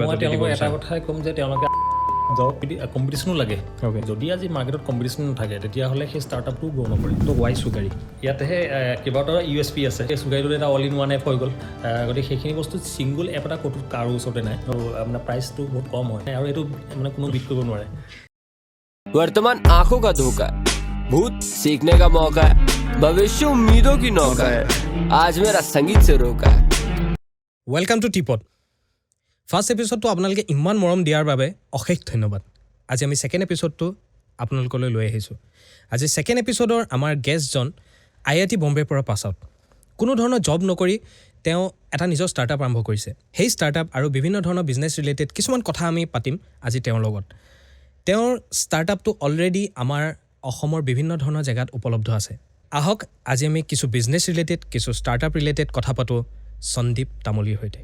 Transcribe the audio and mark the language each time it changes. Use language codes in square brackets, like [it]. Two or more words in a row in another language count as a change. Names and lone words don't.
[as] মই তেওঁলোকক এটা কথাই ক'ম যে তেওঁলোকে কম্পিটিশ্যনো লাগে যদি আজি মাৰ্কেটত কম্পিটিশ্যন নাথাকে তেতিয়াহ'লে সেই ষ্টাৰ্টআপটো গ্ৰ' নকৰে তো ৱাই চুগাৰী ইয়াতেহে কেইবাটাও USP আছে সেই চুগাৰীটোত এটা [en] all in one app [as] হৈ গ'ল গতিকে সেইখিনি বস্তু [en] single app [as] এটা ক'তো কাৰো ওচৰতে নাই আৰু মানে প্ৰাইচটো বহুত কম হয় আৰু এইটো মানে কোনো বিট কৰিব নোৱাৰে [hi] वर्तमान आंखों का धोखा है भूत सीखने का मौका है भविष्य उम्मीदों की नौका है आज मेरा संगीत से रोका है [en] welcome to [as] টিপট ফাৰ্ষ্ট এপিছ'ডটো আপোনালোকে ইমান মৰম দিয়াৰ বাবে অশেষ ধন্যবাদ আজি আমি ছেকেণ্ড এপিছ'ডটো আপোনালোকলৈ লৈ আহিছোঁ আজি ছেকেণ্ড এপিছ'ডৰ আমাৰ গেষ্টজন IIT বম্বেৰ পৰা [en] pass out [as] কোনো ধৰণৰ জব নকৰি তেওঁ এটা নিজৰ ষ্টাৰ্টআপ আৰম্ভ কৰিছে সেই ষ্টাৰ্টআপ আৰু বিভিন্ন ধৰণৰ [en] business related [as] কিছুমান কথা আমি পাতিম আজি তেওঁৰ লগত তেওঁৰ ষ্টাৰ্টআপটো অলৰেডি আমাৰ অসমৰ বিভিন্ন ধৰণৰ জেগাত উপলব্ধ আছে আহক আজি আমি কিছু [en] business related [as] কিছু [en] startup related [as] কথা পাতোঁ সন্দীপ তামুলীৰ সৈতে